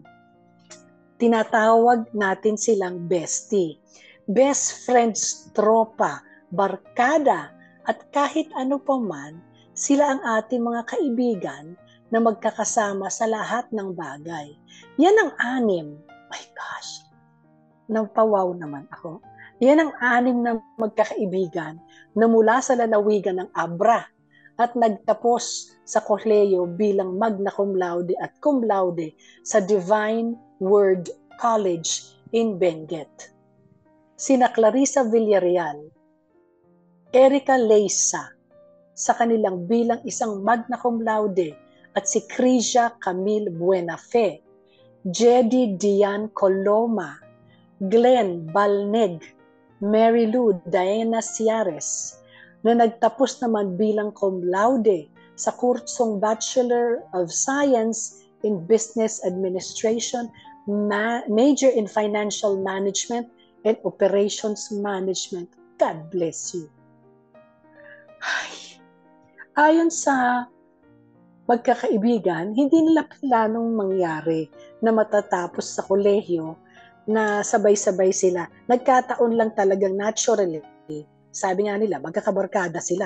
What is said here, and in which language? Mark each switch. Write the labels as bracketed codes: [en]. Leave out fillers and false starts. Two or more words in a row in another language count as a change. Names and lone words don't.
[tl] Tinatawag natin silang bestie, [en] best friends, [tl] tropa, barkada, at kahit ano pa man, sila ang ating mga kaibigan na magkakasama sa lahat ng bagay. Yan ang 6. [en] My gosh, [tl] napawaw naman ako. Yan ang 6 na magkakaibigan na mula sa lalawigan ng Abra at nagtapos sa kolehiyo bilang [la] magna cum laude [tl] at [la] cum laude [tl] sa Divine Word College in Benguet. Sina Clarissa Villarreal, Erica Leisa sa kanilang bilang isang [la] magna cum [tl] laude at si Crisia Camille Buenafe, Jedi Dian Coloma, Glenn Balneg, Mary Lou Diana Ciares, na nagtapos naman bilang cum laude sa kursong [en] Bachelor of Science in Business Administration, major in Financial Management and Operations Management. God bless you. [tl] Ayon sa magkakaibigan, hindi nila planong mangyari na matatapos sa kolehiyo na sabay-sabay sila. Nagkataon lang talagang naturally. Sabi nga nila, magkakabarkada sila.